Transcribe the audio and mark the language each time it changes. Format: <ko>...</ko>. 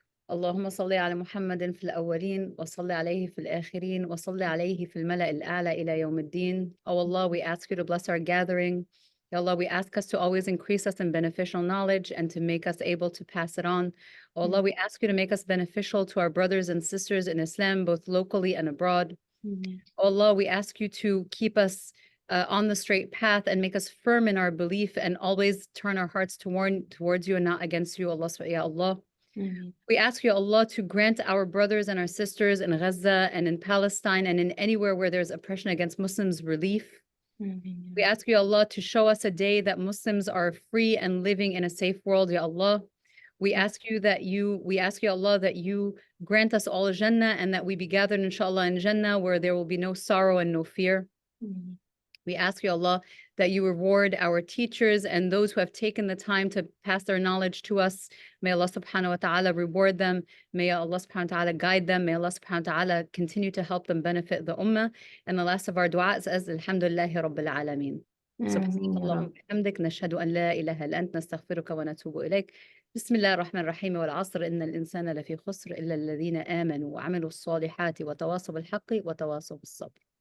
<ar>اللهم صل على محمد في الأولين وصل عليه في الآخرين وصل عليه في الملأ الأعلى إلى يوم الدين.</ar> <en>Oh Allah, we ask you to bless our gathering. Ya Allah, we ask us to always increase us in beneficial knowledge and to make us able to pass it on. Oh Allah, we ask you to make us beneficial to our brothers and sisters in Islam, both locally and abroad. Oh Allah, we ask you to keep us on the straight path and make us firm in our belief and always turn our hearts towards you and not against you, Allah. Ya Allah. We ask you, Allah, to grant our brothers and our sisters in Gaza and in Palestine and in anywhere where there's oppression against Muslims relief. We ask you, Allah, to show us a day that Muslims are free and living in a safe world, Ya Allah. We ask you, Allah, that you grant us all Jannah and that we be gathered, inshallah, in Jannah where there will be no sorrow and no fear. We ask you, Allah, that you reward our teachers and those who have taken the time to pass their knowledge to us. May Allah subhanahu wa ta'ala reward them. May Allah subhanahu wa ta'ala guide them. May Allah subhanahu wa ta'ala continue to help them benefit the ummah. And the last of our du'as is</en> <ar>Alhamdulillahi Rabbil Alameen. سبحانك اللهم وبحمدك نشهد أن لا إله إلا أنت نستغفرك ونتوب إليك بسم الله الرحمن الرحيم والعصر إن الإنسان لفي خسر إلا الذين آمنوا وعملوا الصالحات وتواصوا بالحق وتواصوا بالصبر.</ar>